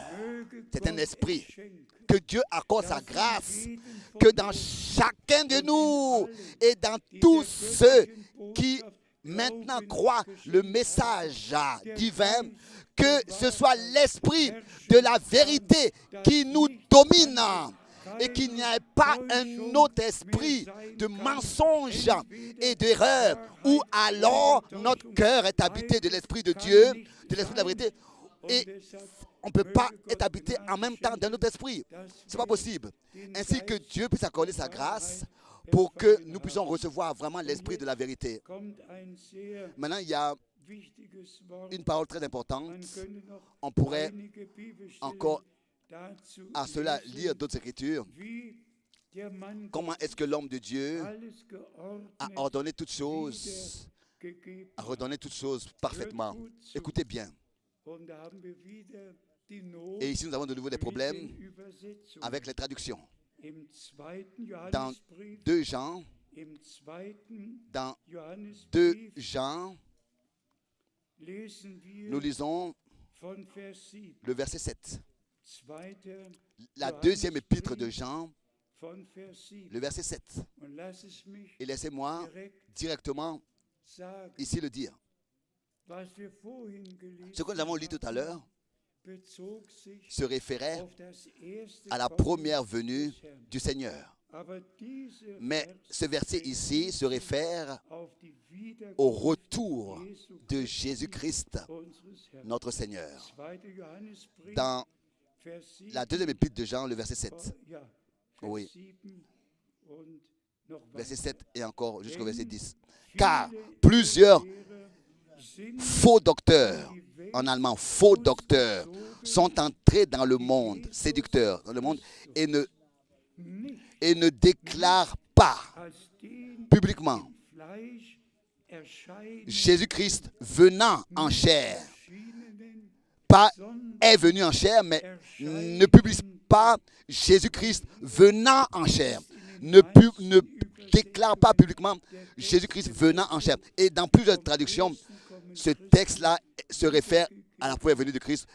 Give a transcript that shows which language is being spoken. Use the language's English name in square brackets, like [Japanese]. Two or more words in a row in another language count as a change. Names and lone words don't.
[French] C'est un esprit que Dieu accorde sa grâce, que dans chacun de nous et dans tous ceux qui maintenant croient le message divin, que ce soit l'esprit de la vérité qui nous domine et qu'il n'y ait pas un autre esprit de mensonge et d'erreur où alors notre cœur est habité de l'esprit de Dieu, de l'esprit de la vérité. Et on ne peut pas être habité en même temps d'un autre esprit. Ce n'est pas possible. Ainsi que Dieu puisse accorder sa grâce pour que nous puissions recevoir vraiment l'esprit de la vérité. Maintenant, il y a [German] wichtiges Wort. [French] une parole très importante. [German] Man könnte noch [French] On pourrait [German] einige Bibelstellen [French] encore [German] dazu [French] à cela [German] lesen, [French] lire d'autres écritures. [German] wie der Mann [French] Comment est-ce que l'homme de Dieu [German] alles [French] a [German] geordnet [French] ordonné toutes choses, [German] wiedergegeben [French] a redonné toutes choses parfaitement. [German] Hört gut zu. [French] Écoutez bien. [German] Und da haben wir wieder die Not [French] Et ici, nous avons de nouveau des [German] mit den [French] problèmes [German] Übersetzungen. [French] avec les traductions. [German] Im zweiten [French] Dans [German] Johannesbrief, [French] 2 Jean, [German] im zweiten [French] dans 2 [German] Johannesbrief [French] Jean, [German] lesen wir [French] nous lisons [German] von Vers 7. [French] le verset 7. [German] Zweiter [French] La deuxième épître de Jean, [German] von Vers 7. [French] le verset 7. [German] Und lass es mich [French] Et laissez-moi [German] direkt [French] directement [German] sagen, [French] ici le dire. [German] was wir vorhin [French] Ce que nous avons lu tout à l'heure [German] bezog sich [French] se référait [German] auf das erste [French] à la [German] Kommen [French] première venue [German] des Herrn. [French] du Seigneur. [German] Aber dieser [French] Mais [German] Vers [French] ce verset ici se réfère [German] auf die [French] au [German] Wiederkunft [French] retour [German] Jesu [French] de [German] Christi, [French] Jésus-Christ, [German] unseres Herrn. [French] notre Seigneur. [German] Zweiter Johannesbrief, [French] Dans [German] Vers 7, [French] la deuxième épître de Jean, le verset 7. [German] ja, Vers [French] Oui. [German] 7 und noch [French] Verset [German] weiter. [French] 7 et encore jusqu'au verset 10. [German] Viele [French] Car plusieurs [German] Irrlehrer sind [French] faux docteurs, [German] in die Welt [French] en allemand, faux docteurs, [German] ausgezogen, [French] sont entrés dans le monde, séducteurs dans le monde, et ne déclarent pas [German] als den [French] publiquement [German] im Fleisch erscheinen [French] Jésus-Christ venant en chair. [German] erschienenen, [French] Pas [German] sondern [French] est venu en chair, mais ne publie pas Jésus-Christ venant en chair. Ne déclare pas publiquement Jésus-Christ venant en chair. Et dans plusieurs traductions, ce texte-là se réfère à la première venue de Christ.